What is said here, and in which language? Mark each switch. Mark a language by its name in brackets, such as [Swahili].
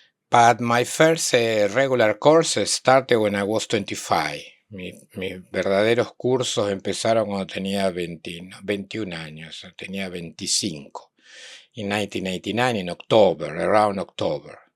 [English] But my first regular courses started when I was 25. [Spanish] Mis verdaderos cursos empezaron cuando tenía 21 años, tenía 25. [English] In 1989, in October, around October.